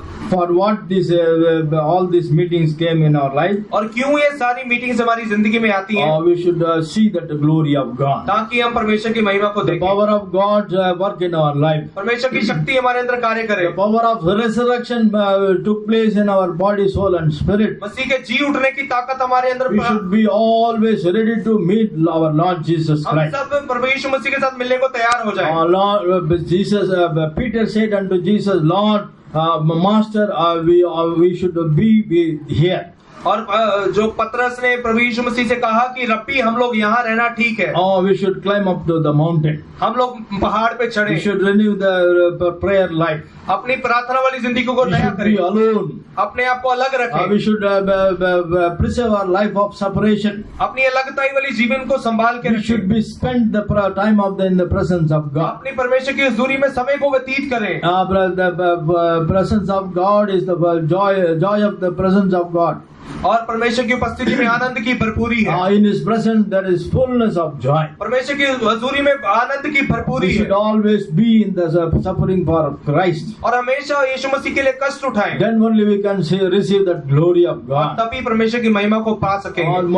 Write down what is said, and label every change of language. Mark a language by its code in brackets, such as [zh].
[en] for what this all these meetings came in our life. [hi] और क्यों ये सारी मीटिंग्स हमारी जिंदगी में आती हैं? [en] We should see that the glory of God. [hi] ताकि हम परमेश्वर की महिमा को देखें। [en] The power of God work in our life. [hi] परमेश्वर की शक्ति हमारे अंदर कार्य करे। [en] The power of resurrection took place in our body, soul and spirit. [hi] मसीह के जी उठने की ताकत हमारे अंदर। [en] We should be always ready to meet our Lord Jesus Christ. [hi] हम सब प्रभु यीशु मसीह के साथ मिलने को तैयार हो जाएं। [en] Lord Jesus, Peter said unto Jesus, Lord, Master, we should be here. [hi] और जो पतरस ने प्रभु यीशु मसीह से कहा कि रब्बी हम लोग यहाँ रहना ठीक है। [en] We should climb up to the mountain. [hi] हम लोग पहाड़ पे चढ़े। [en] We should renew the prayer life. [hi] अपनी प्रार्थना वाली जिंदगी को नया करें। [en] We should be alone. [hi] अपने आप को अलग रखें। [en] We should preserve our life of separation. [hi] अपनी अलगताई वाली जीवन को संभाल के [en] We should be spend the time in the presence of God. [hi] अपनी परमेश्वर की हुजूरी में समय को व्यतीत करें। [en] The presence of God is the joy of the presence of God. [hi] और परमेश्वर की उपस्थिति में आनंद की भरपूरी है। [en] In His presence there is fullness of joy. [hi] परमेश्वर की हुजूरी में आनंद की भरपूरी है। [en] We should always be in the suffering for Christ. [hi] और हमेशा यीशु मसीह के लिए कष्ट उठाएं। [en] Then only we can receive that glory of God. [hi] तभी परमेश्वर की महिमा को पा सकेंगे।